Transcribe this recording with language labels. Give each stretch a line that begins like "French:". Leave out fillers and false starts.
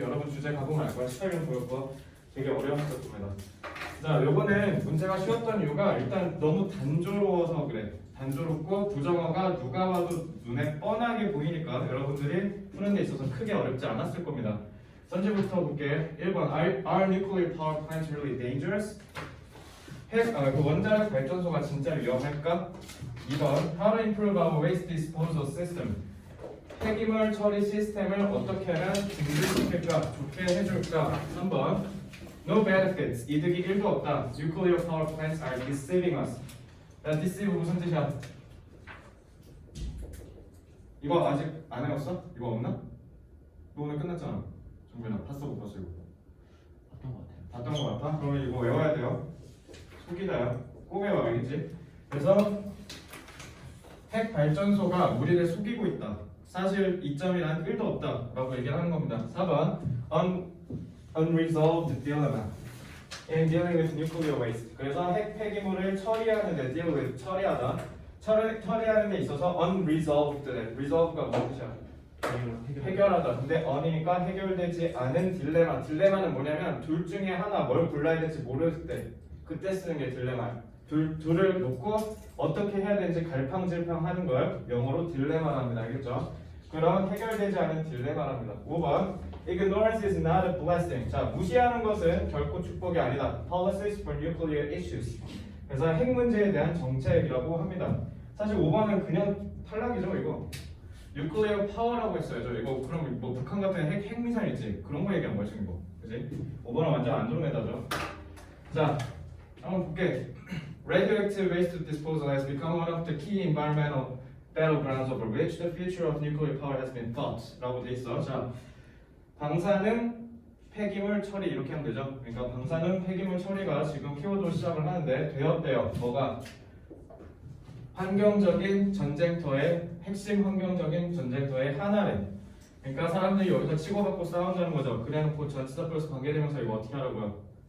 Korean: 여러분 주제 가보면 알 거야. 18년 9월 거 되게 어려웠을 겁니다. 자, 요거는 문제가 쉬웠던 이유가 일단 너무 단조로워서 그래. 단조롭고 부정어가 누가 봐도 눈에 뻔하게 보이니까 여러분들이 푸는 데 있어서 크게 어렵지 않았을 겁니다. 선지부터 볼게.
English: 1번 Are nuclear power plants really dangerous?
Korean: 그 원자력 발전소가 진짜 위험할까?
English: 2번 How to improve our waste disposal system?
Korean: 폐기물 처리 시스템을 어떻게 하면 증진시킬까? 좋게 해줄까? 3번
English: No benefits.
Korean: 이득이 1도 없다.
English: Nuclear power plants are deceiving us.
Korean: 야, deceive 무슨 뜻이야? 이거 아직 안 해왔어? 이거 없나? 너 오늘 끝났잖아. 정빈아, 봤어 못 봤어 이거? 봤던 것 같아요. 봤던 거 같아? 그러면 이거 외워야 돼요. 속이다요. 꼭 외워, 알겠지? 그래서 핵 발전소가 우리를 속이고 있다. 사실 이점이란 1도 없다라고 얘기를 하는 겁니다.
English: 4번 unresolved dilemma in dealing with nuclear waste.
Korean: 그래서 핵 폐기물을 처리하는 데 deal with 처리하다. 처리하는 데 있어서 unresolved. resolve가 무슨 뜻이야? 해결하다. 근데 on이니까 해결되지 않은 딜레마. 딜레마는 뭐냐면 둘 중에 하나 뭘 골라야 될지 모를 때 그때 쓰는 게 딜레마야. 둘을 놓고 어떻게 해야 되는지 갈팡질팡하는 걸 영어로 딜레마랍니다. 알겠죠? 그런 해결되지 않은 딜레마랍니다.
English: 5번 Ignorance is not a blessing.
Korean: 자, 무시하는 것은 결코 축복이 아니다.
English: Policies for nuclear issues.
Korean: 그래서 핵 문제에 대한 정책이라고 합니다. 사실 5번은 그냥 탈락이죠, 이거. 뉴클리어 파워라고 했어야죠. 이거 그럼 뭐 북한 같은 핵미사일 있지? 그런 거 얘기한 거야, 지금 이거. 그지? 5번은 완전 안드로메다죠. 자, 한번 볼게.
English: Radioactive waste disposal has become one of the key environmental battlegrounds over which the future of nuclear power has been fought.
Korean: 라고 돼 있어. 자, 방사능 폐기물 처리 이렇게 하면 되죠. 그러니까 방사능 폐기물 처리가 지금 키워드로 시작을 하는데 되었대요. 뭐가? 환경적인 전쟁터의 핵심 환경적인 전쟁터의 하나래. 그러니까 사람들이 여기서 치고받고 싸운다는 거죠. 그래놓고 전치사 플러스 관계대명사 이거 어떻게 하라고요?